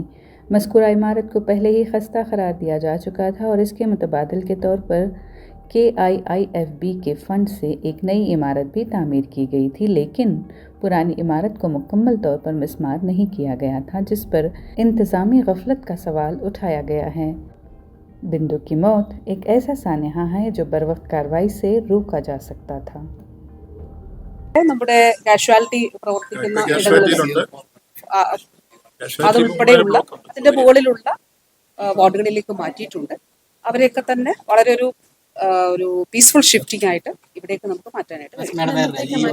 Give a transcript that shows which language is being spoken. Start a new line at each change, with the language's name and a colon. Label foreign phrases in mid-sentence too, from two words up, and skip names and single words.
Urdu: مذکورہ عمارت کو پہلے ہی خستہ قرار دیا جا چکا تھا اور اس کے متبادل کے طور پر KIIFB کے فنڈ سے ایک نئی عمارت بھی تعمیر کی گئی تھی، لیکن پرانی عمارت کو مکمل طور پر مسمار نہیں کیا گیا تھا، جس پر انتظامی غفلت کا سوال اٹھایا گیا ہے. بندو کی موت ایک ایسا سانحہ ہے جو بروقت کارروائی سے روکا جا سکتا تھا.
Malayalam: നമ്മുടെ കാഷ്വാലിറ്റി പ്രവർത്തിക്കുന്ന ഇടങ്ങളിൽ അതുൾപ്പെടെയുള്ള അതിന്റെ മുകളിലുള്ള വാർഡുകളിലേക്ക് മാറ്റിയിട്ടുണ്ട്. അവരെയൊക്കെ തന്നെ വളരെ ഒരു
English: peaceful shifting
Malayalam: ആയിട്ട് ഇവിടേക്ക് നമുക്ക് മാറ്റാനായിട്ട്